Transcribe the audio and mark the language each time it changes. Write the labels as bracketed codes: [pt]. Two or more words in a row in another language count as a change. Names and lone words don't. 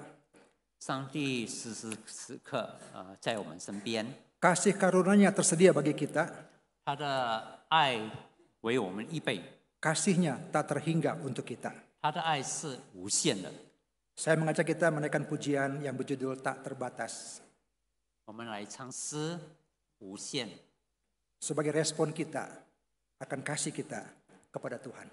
[zh] 上帝时时刻刻在我们身边， [id] Kasih karunia-Nya tersedia bagi kita. [zh] 他的爱为我们预备， [id] Kasih-Nya tak terhingga untuk kita. [zh] 他的爱是无限的。 [id] Saya mengajak kita menaikkan pujian yang berjudul Tak Terbatas. [zh] 我们来唱诗无限， [id] Sebagai respon kita akan kasih kita kepada Tuhan.